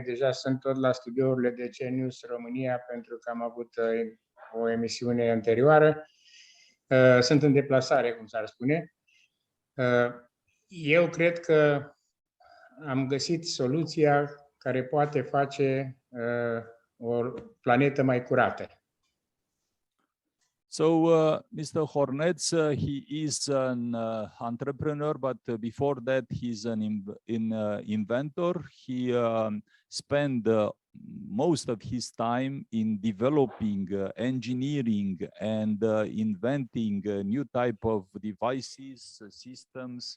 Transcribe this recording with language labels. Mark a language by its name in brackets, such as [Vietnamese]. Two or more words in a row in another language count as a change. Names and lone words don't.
[Romanian] Deja sunt tot la studiourile de CNews România, pentru că am avut o emisiune anterioară. Sunt în deplasare, cum s-ar spune. Eu cred că am găsit soluția care poate face o planetă mai curată. [English] So Mr. Hornets, he is an entrepreneur, but before that he's an inventor. He spent most of his time in developing, engineering, and inventing new type of devices, systems.